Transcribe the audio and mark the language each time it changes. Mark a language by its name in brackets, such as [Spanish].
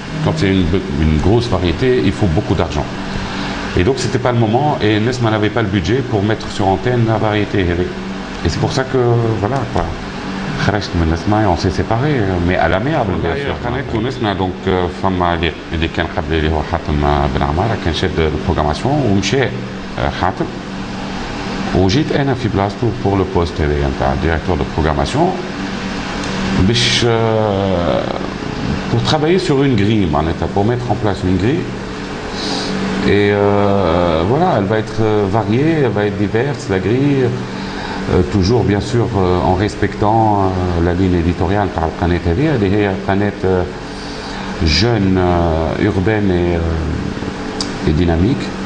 [French] Quand c'est une grosse variété, il faut beaucoup d'argent. Et donc c'était pas le moment et Nesma n'avait pas le budget pour mettre sur antenne la variété. Et c'est pour ça que voilà quoi. [Arabic] خرجت من نسمة [French] on s'est séparés mais à l'amiable bien sûr. [Arabic] قناة تونسنا دونك فما اللي كان قبل اللي هو حاتم بن عمارة كان شاد البروغراماسيون ومشى حاتم وجيت انا في بلاصتو [French] pour le poste [Arabic] هذايا نتاع ديريكتور دو بروغراماسيون باش [French] pour travailler sur une grille [Arabic] معناتها [French] pour mettre en place une grille. Et voilà, elle va être variée, elle va être diverse, la grille, toujours bien sûr en respectant la ligne éditoriale par la planète elle est une planète jeune, urbaine et dynamique.